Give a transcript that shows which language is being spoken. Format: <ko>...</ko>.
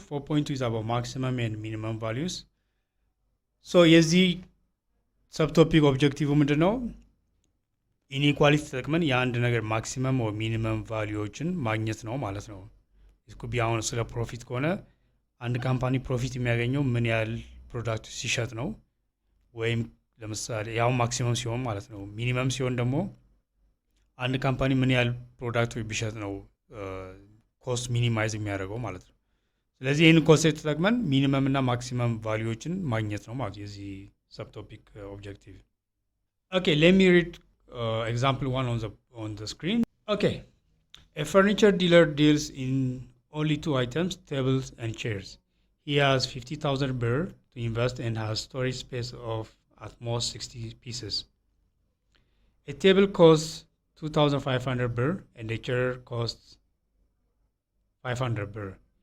<en>4.2 is about maximum and minimum values.</en> <am>So የዚህ ሰብቶፒክ ኦብጀክቲቭ ምንድን ነው? ኢኒኳሊቲ ተጠቅመን የአንድ ነገር ማክሲመም ወይ ሚኒመም ቫሊዎችን ማግኘት ነው ማለት ነው። ስኩቢ አሁን ስለ ፕሮፊት ከሆነ አንድ ካምፓኒ ፕሮፊት የሚያገኘው ምን ያህል ፕሮዳክት ሲሸጥ ነው፣ ወይም ለምሳሌ ያው ማክሲመም ሲሆን ማለት ነው። ሚኒመም ሲሆን ደግሞ አንድ ካምፓኒ ምን ያህል ፕሮዳክቶች ቢሸጥ ነው ኮስት ሚኒማይዝ የሚያደርገው ማለት ነው። ስለዚህ ይህን ኮንሴፕት ተጠቅመን ሚኒመም እና ማክሲመም ቫሊዎችን ማግኘት ነው ማለት የዚህ ሰብቶፒክ ኦብጀክቲቭ።</am> <en>ኦኬ ሌት ሚ ሪድ example 1 on the screen. Okay, a furniture dealer deals in only 2 items, tables and chairs. He has 50,000 birr to invest and has storage space of at most 60 pieces. A table costs 2,500 birr and a chair costs 500 birr.</en>